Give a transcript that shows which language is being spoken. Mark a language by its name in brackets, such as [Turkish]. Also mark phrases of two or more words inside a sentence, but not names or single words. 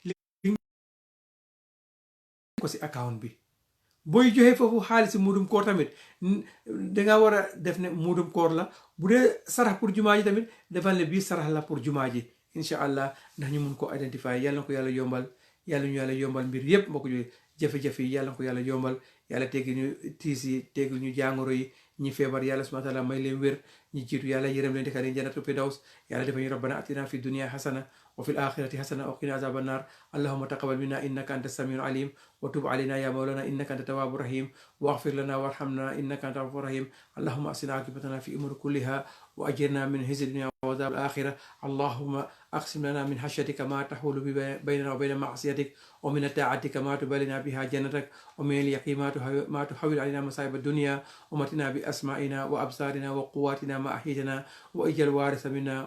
[Wolof] ko si account bi booy joxe foofu xaalis si muudum koor tamit danga war a def ne muudum koor la bu dee sarax pour jumaa ji tamit defal ne bii sarax la pour jumaa ji [Arabic] إن شاء الله [Wolof] ndax ñu mun ko identifier yàlla na ko yàlla yombal yàlla ñu yàlla yombal mbir yépp moo ko jógee jafe-jafe yi yàlla na ko yàlla yombal yàlla teggi ñu tiis yi teggi ñu jàngoro yi ñi feebar yàlla subhanahu [Arabic] وتعالى [Wolof] may leen wér ñi jiitu yàlla yërëm leen defal leen jannatu firdaws yàlla defal ñu [Arabic] ربنا آتنا في الدنيا حسنة وفي الآخرة حسنة وقنا عذاب النار اللهم تقبل منا إنك أنت السميع العليم وتب علينا يا مولانا إنك أنت التواب الرحيم واغفر لنا وارحمنا إنك أنت الغفور الرحيم اللهم أحسن عاقبتنا في الأمور كلها وأجرنا من خزي الدنيا وعذاب الآخرة اللهم أقسم لنا من خشيتك ما تحول بيننا وبين معصيتك ومن طاعتك ما تبلغنا بها جنتك ومن اليقين ما تحول علينا مصائب الدنيا ومتنا بأسمائنا وأبصارنا وقواتنا ما أحييتنا واجعل الوارث منا